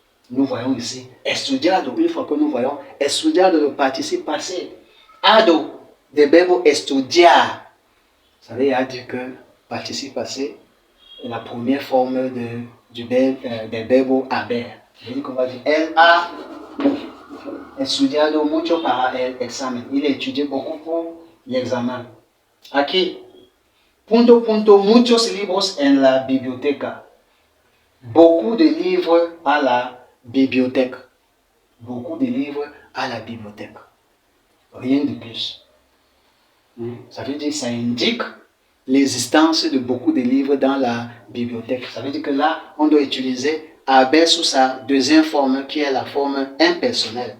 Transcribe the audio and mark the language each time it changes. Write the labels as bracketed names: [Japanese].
[French] Nous voyons ici estudiado, une fois que nous voyons estudiado, le participe passé. [Spanish] Ado, de verbo estudiar. [French] Ça veut dire que participe passé est la première forme des verbes haber. Ça veut dire qu'on va dire [Spanish] estudiado mucho para el examen. [French] Il a étudié beaucoup pour l'examen. [Spanish] Aquí, punto, muchos libros en la biblioteca. [French] Beaucoup de livres à la bibliothèque. Beaucoup de livres à la bibliothèque. Rien de plus. Ça veut dire, ça indique l'existence de beaucoup de livres dans la bibliothèque. Ça veut dire que là, on doit utiliser haber sous sa deuxième forme qui est la forme impersonnelle.